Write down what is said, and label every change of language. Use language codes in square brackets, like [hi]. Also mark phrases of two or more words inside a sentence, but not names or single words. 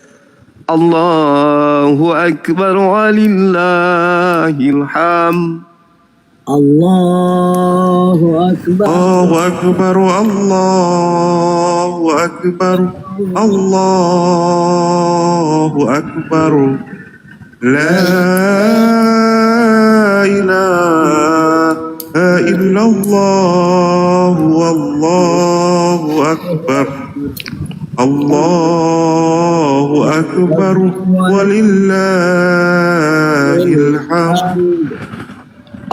[ar] الله أكبر ولله الحمد. الله أكبر. الله أكبر، الله أكبر، الله أكبر. لا إله إلا الله، والله أكبر. الله أكبر ولله الحمد.